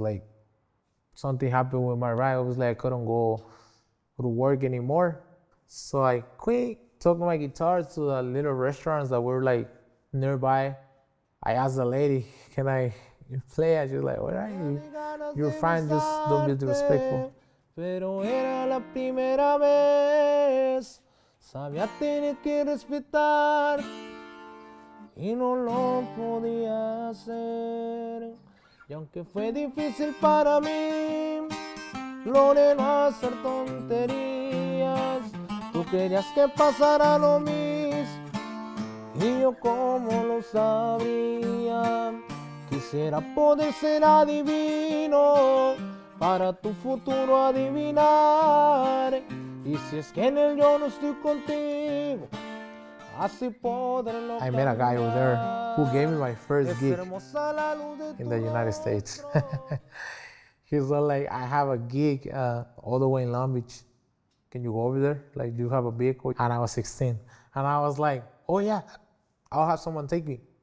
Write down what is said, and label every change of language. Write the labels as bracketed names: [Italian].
[English] Like, something happened with my ride. Obviously, I couldn't go to work anymore. So I quit, took my guitar to the little restaurants that were like nearby. I asked the lady, can I play? And she was like, where are you? You're fine, just don't be disrespectful. [Spanish] Pero era la primera vez, sabía tener que respetar y no lo podía hacer. Y aunque fue difícil para mí, logré no hacer tonterías. Tú querías que pasara lo mismo y yo como lo sabría. Quisiera poder ser adivino para tu futuro adivinar. Y si es que en él yo no estoy contigo, así podré. [English] I met a guy over there who gave me my first gig in the United States. He's like, I have a gig all the way in Long Beach. Can you go over there? Like, do you have a vehicle? And I was 16. And I was like, oh yeah, I'll have someone take me.